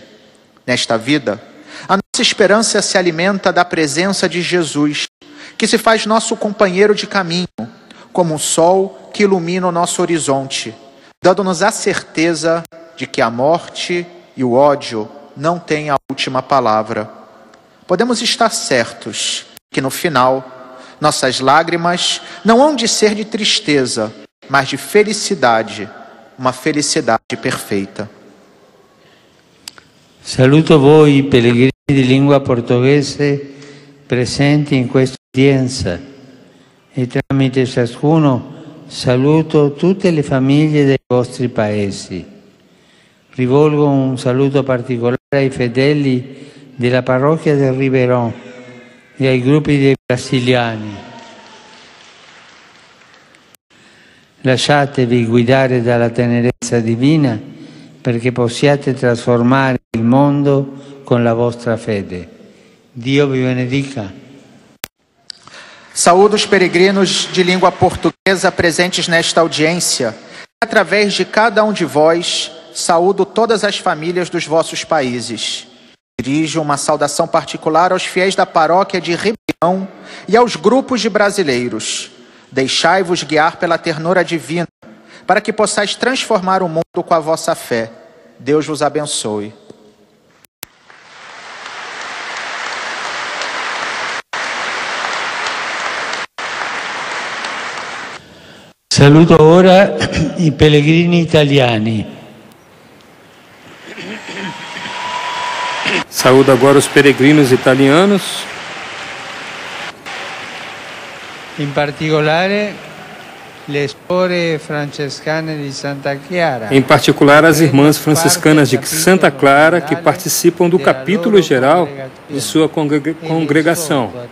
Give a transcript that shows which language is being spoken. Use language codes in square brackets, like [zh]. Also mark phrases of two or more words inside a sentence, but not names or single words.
[pt] Nesta vida, a nossa esperança se alimenta da presença de Jesus, que se faz nosso companheiro de caminho, como um sol que ilumina o nosso horizonte, dando-nos a certeza de que a morte e o ódio não têm a última palavra. Podemos estar certos que no final, nossas lágrimas não hão de ser de tristeza, mas de felicidade, uma felicidade perfeita. [it] Saluto voi, pellegrini di lingua portoghese presenti in questa udienza e tramite ciascuno saluto tutte le famiglie dei vostri paesi. Rivolgo un saluto particolare ai fedeli della parrocchia del Ribeirão e ai gruppi dei brasiliani. Lasciatevi guidare dalla tenerezza divina perché possiate trasformare il mondo con la vostra fede. Dio vi benedica. [pt] Saúdo os peregrinos de língua portuguesa presentes nesta audiência. Através de cada um de vós, saúdo todas as famílias dos vossos países. Dirijo uma saudação particular aos fiéis da paróquia de Ribeirão e aos grupos de brasileiros. Deixai-vos guiar pela ternura divina, para que possais transformar o mundo com a vossa fé. Deus vos abençoe. [it] Saluto ora i pellegrini italiani. [pt] Saúdo agora os peregrinos italianos. [it] In particolare le suore francescane di Santa Chiara. [pt] Em particular, as irmãs franciscanas de Santa Clara, que participam do capítulo geral de sua congregação.